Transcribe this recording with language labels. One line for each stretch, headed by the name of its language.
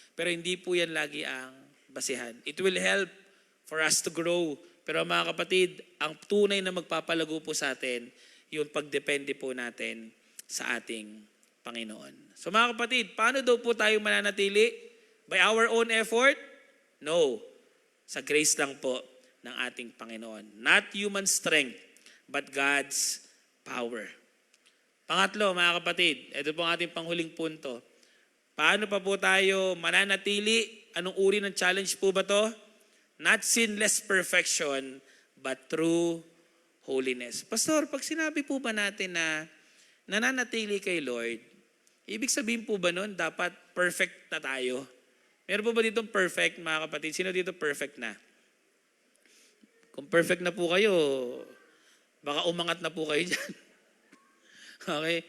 Filipino: Pero hindi po yan lagi ang basihan.
English: It will help for us to grow.
Filipino: Pero mga kapatid, ang tunay na magpapalago po sa atin, yung pagdepende po natin sa ating Panginoon. So mga kapatid, paano daw po tayo mananatili?
English: By our own effort? No.
Filipino: Sa grace lang po ng ating Panginoon.
English: Not human strength, but God's power.
Filipino: Pangatlo, mga kapatid, ito po ang ating panghuling punto. Paano pa po tayo mananatili? Anong uri ng challenge po ba to?
English: Not sinless perfection, but true holiness.
Filipino: Pastor, pag sinabi po ba natin na nananatili kay Lord, ibig sabihin po ba nun, dapat perfect na tayo? Meron po ba dito perfect, mga kapatid? Sino dito perfect na? Kung perfect na po kayo, baka umangat na po kayo dyan. Okay?